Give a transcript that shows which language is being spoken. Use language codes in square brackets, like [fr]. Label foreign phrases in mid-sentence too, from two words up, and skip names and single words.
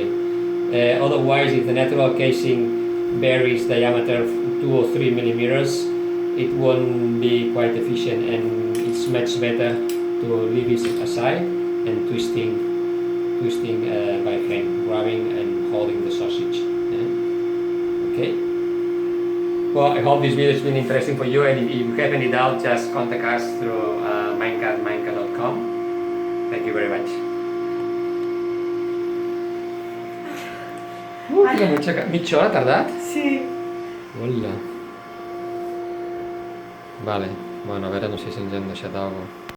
[en] Otherwise, if the natural casing varies diameter 2 or 3 millimeters, it won't be quite efficient, and it's much better to leave it aside and twisting by hand, grabbing and holding the sausage. Okay. Well, I hope this video has been interesting for you, and if you have any doubt, just contact us through minecart.com. Thank you very much. [ca] Mitja hora ha tardat? Sí. Hola. [es] Vale, bueno, [ca] a veure, no sé si ens han deixat alguna cosa.